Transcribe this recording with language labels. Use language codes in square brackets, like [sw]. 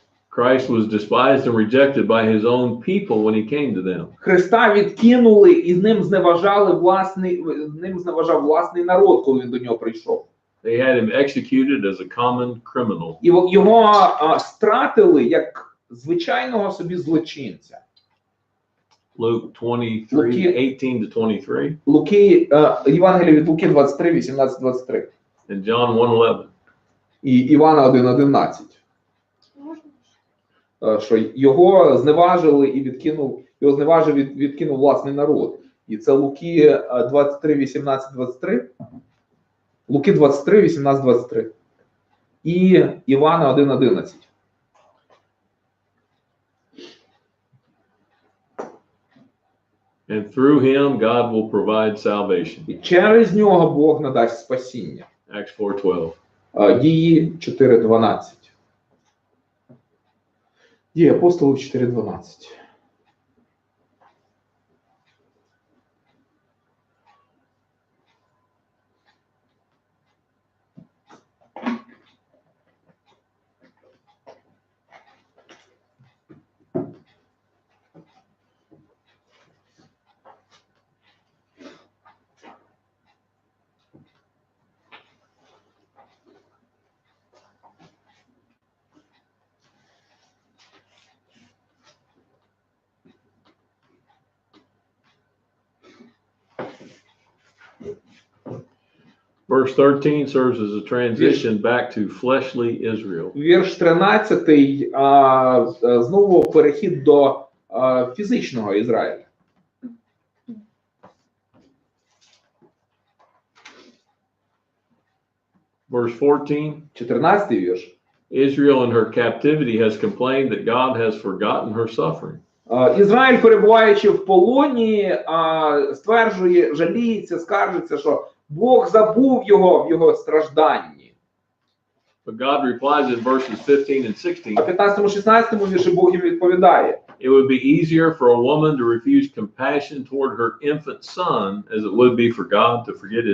[en] Christ was despised and rejected by his own people when he came to them. [uk] Христа відкинули і ним зневажав власний народ, коли він до нього прийшов. [en] They had him executed as a common criminal. [uk] І його стратили як звичайного собі злочинця. [en] Luke 23:18-23 [uk] Луки, Євангелія від Луки 23, 18, 23. [en] and John 1:11. [uk] І Івана 1:11. Що його зневажили і відкинув власний народ. І це Луки 23, 18, 23. Луки 23, 18, 23. І Івана 1:11. [en] And through him, God will provide salvation. [uk] І через нього Бог надасть спасіння. [en] Acts 4:12. [uk] Дії 4:12. Дії апостолів 4:12. [en] Verse 13 serves as a transition back to fleshly Israel. [uk] Вірш 13 знову перехід до фізичного Ізраїля. [en] Verse 14. [uk] 14 вірш. [en] Israel in her captivity has complained that God has forgotten her suffering. [uk] Ізраїль, перебуваючи в полоні, стверджує, жаліється, скаржиться, що Бог забув його в його стражданні. [en] But God replies in verses 15 and 16. [uk] А 15-16 вірші Бог їм відповідає. [en] It would be easier for a woman to refuse compassion toward her infant son as it would be for God to forget his.